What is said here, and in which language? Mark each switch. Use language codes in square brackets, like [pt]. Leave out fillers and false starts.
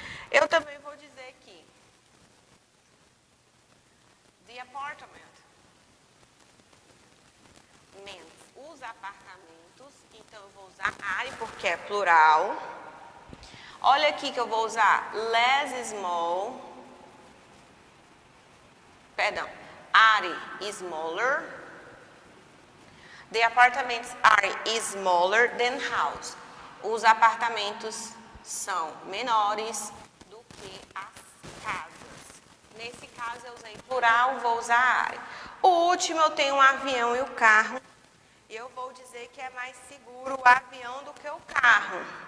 [pt] Eu também vou dizer aqui, the apartment, os apartamentos, então eu vou usar are porque é plural. Olha aqui que eu vou usar less small, perdão, are smaller. [en] The apartments are smaller than house. [pt] Os apartamentos são menores do que as casas. Nesse caso eu usei plural, vou usar are. O último eu tenho um avião e o carro. E eu vou dizer que é mais seguro o avião do que o carro.